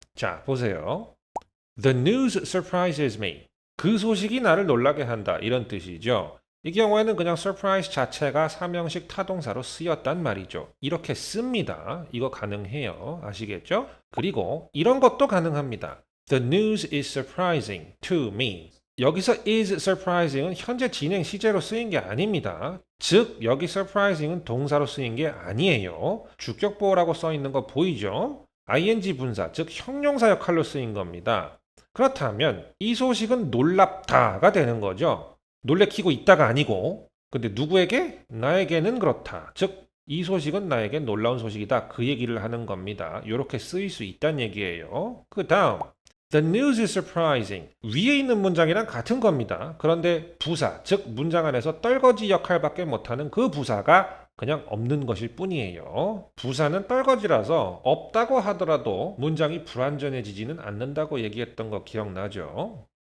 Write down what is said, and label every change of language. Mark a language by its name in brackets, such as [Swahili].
[Korean] 자, 보세요. [English] The news surprises me. [Korean] 그 소식이 나를 놀라게 한다. 이런 뜻이죠. 이 경우에는 그냥 surprise 자체가 삼형식 타동사로 쓰였단 말이죠. 이렇게 씁니다. 이거 가능해요. 아시겠죠? 그리고 이런 것도 가능합니다. [English] The news is surprising to me. [Korean] 여기서 is surprising은 현재 진행 시제로 쓰인 게 아닙니다. 즉 여기 surprising은 동사로 쓰인 게 아니에요. 주격보호라고 써 있는 거 보이죠? ing 분사, 즉 형용사 역할로 쓰인 겁니다. 그렇다면 이 소식은 놀랍다가 되는 거죠. 놀래키고 있다가 아니고, 근데 누구에게? 나에게는 그렇다. 즉 이 소식은 나에게 놀라운 소식이다. 그 얘기를 하는 겁니다. 이렇게 쓰일 수 있다는 얘기예요. 그 다음 [English] The news is surprising. [Korean] 위에 있는 문장이랑 같은 겁니다. 그런데 부사, 즉 문장 안에서 떨거지 역할밖에 못하는 그 부사가 그냥 없는 것일 뿐이에요. 부사는 떨거지라서 없다고 하더라도 문장이 불완전해지지는 않는다고 얘기했던 거 기억나죠?